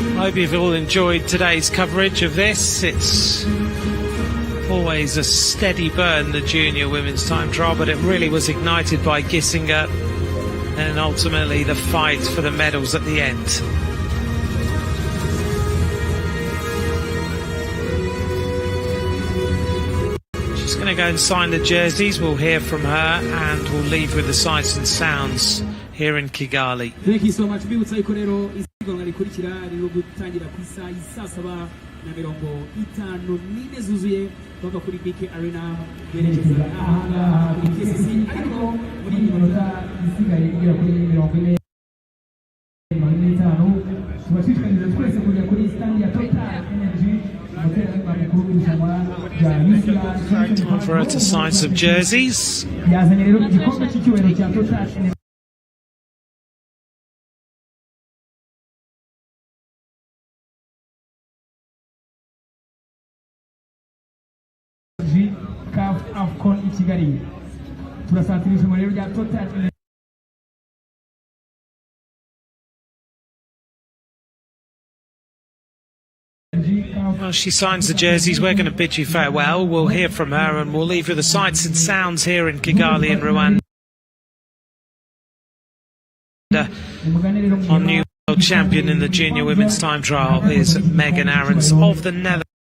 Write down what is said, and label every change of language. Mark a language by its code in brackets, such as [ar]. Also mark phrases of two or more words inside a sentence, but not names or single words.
[en] hope you've all enjoyed today's coverage of this. It's always a steady burn, the junior women's time trial, but it really was ignited by Gissinger and ultimately the fight for the medals at the end. She's going to go and sign the jerseys. We'll hear from her and we'll leave with the sights and sounds here in Kigali. Thank you so much. [rw] Mbibutsa yuko rero isiganwa rikurikira rero gutangira ku isaha ya 7:54 zuzuye bava kuri BK Arena berekeza ahangaha kuri KCC, ariko muri minota isigaye igera kuri 45 tubashishikariza twese kujya kuri stand ya Total Energy. [en] Time for her to sign some jerseys. [rw] yazanye rero igikombe cy'icyubahiro cya Total Energy CAF AFCON i Kigali. Turasatirisha mu rero rya Total Energy. [en] Well, she signs the jerseys. We're going to bid you farewell. We'll hear from her and we'll leave you the sights and sounds here in Kigali in Rwanda. Our new world champion in the junior women's time trial is Megan Aarons of the Netherlands.